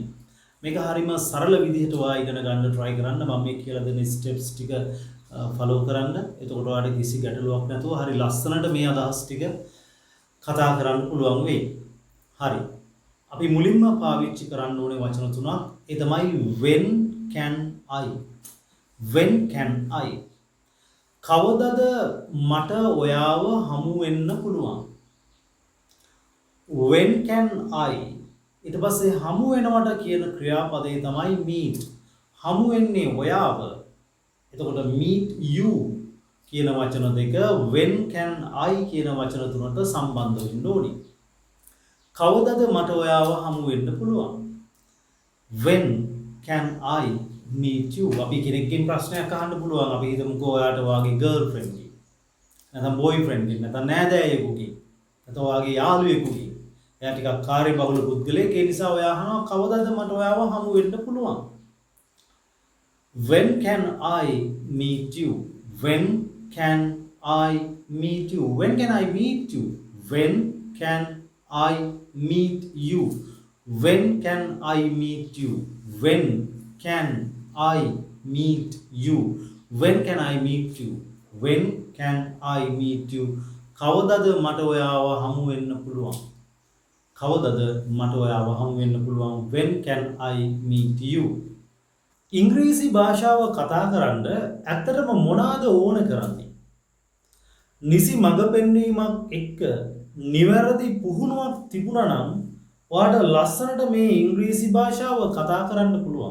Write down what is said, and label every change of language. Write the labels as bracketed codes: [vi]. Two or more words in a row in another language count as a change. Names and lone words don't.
[si] මේක හරිම සරල විදිහට ඔයා ඉගෙන ගන්න try කරන්න. මම මේ කියලා දෙන steps ටික follow කරන්න. එතකොට ඔයාලට කිසි ගැටලුවක් නැතුව හරි ලස්සනට මේ අදහස් ටික කතා කරන්න පුළුවන් වෙයි. හරි. අපි මුලින්ම පාවිච්චි කරන්න ඕනේ වචන තුනක්. ඒ තමයි [en] when can I. when can I. [si] කවදද මට ඔයාව හමු වෙන්න පුළුවන්? [en] when can I. [si] ඊට පස්සේ හමු වෙනවට කියන ක්‍රියාපදේ තමයි meet. හමු වෙන්නේ ඔයාව. එතකොට [en] meet you [si] කියන වචන දෙක [en] when can I [si] කියන වචන තුනට සම්බන්ධ වෙන්න ඕනි. කවදද මට ඔයාව හමු වෙන්න පුළුවන්? [en] when can I meet you. [si] අපි කෙනෙක්ගෙන් ප්‍රශ්නයක් අහන්න පුළුවන්. අපි හිතමුකෝ ඔයාට වාගේ girlfriend ගේ. නැත්නම් boyfriend ගේ. නැත්නම් නෑදෑයෙකුගේ. නැත්නම් වාගේ යාළුවෙකුගේ. එයා ටිකක් කාර්යබහුල පුද්ගලයෙක්. ඒ නිසා ඔයා අහනවා කවදද මට ඔයාව හමු වෙන්න පුළුවන්? [en] when can I meet you. when can I meet you. when can I meet you. when can I meet you. when can I meet you. when can I meet you. when can I meet you. when can I meet you. [si] කවදද මට ඔයාව හමු වෙන්න පුළුවන්? කවදද මට ඔයාව හමු වෙන්න පුළුවන්? [en] when can I meet you. [si] ඉංග්‍රීසි භාෂාව කතා කරන්න ඇත්තටම මොනවාද ඕන කරන්නේ? නිසි මඟ පෙන්වීමක් එක්ක නිවැරදි පුහුණුවක් තිබුණා නම් ඔයාට ලස්සනට මේ ඉංග්‍රීසි භාෂාව කතා කරන්න පුළුවන්.